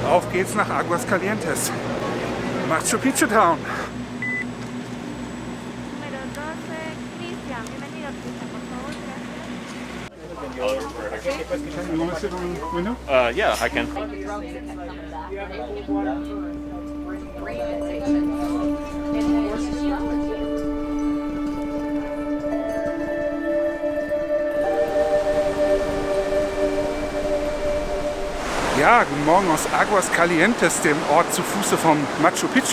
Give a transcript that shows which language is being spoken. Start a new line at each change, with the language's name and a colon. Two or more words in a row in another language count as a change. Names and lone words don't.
German: auf geht's nach Aguascalientes. Machu Picchu Town.
Spanish: Número 12, Cristian. Bienvenido, Cristian, por favor.
English: Yeah, I can.
German: Ja, guten Morgen aus Aguascalientes, dem Ort zu Fuße vom Machu Picchu.